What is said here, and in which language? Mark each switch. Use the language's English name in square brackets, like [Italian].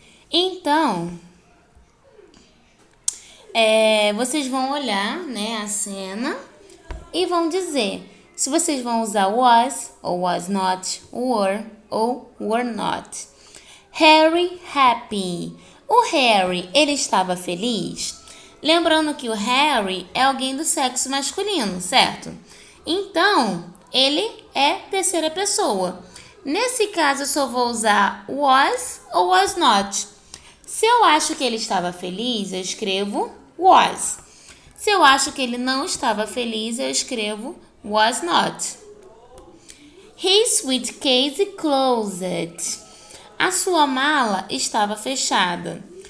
[Portuguese] Então, vocês vão olhar, né, a cena e vão dizer se vocês vão usar was ou was not, were ou were not. [English] Harry happy. [Portuguese] O Harry, ele estava feliz? Lembrando que o Harry é alguém do sexo masculino, certo? Então, ele é terceira pessoa. Nesse caso, eu só vou usar was ou was not. Se eu acho que ele estava feliz, eu escrevo was. Se eu acho que ele não estava feliz, eu escrevo was not. [English] His suitcase closed. [Portuguese] A sua mala estava fechada.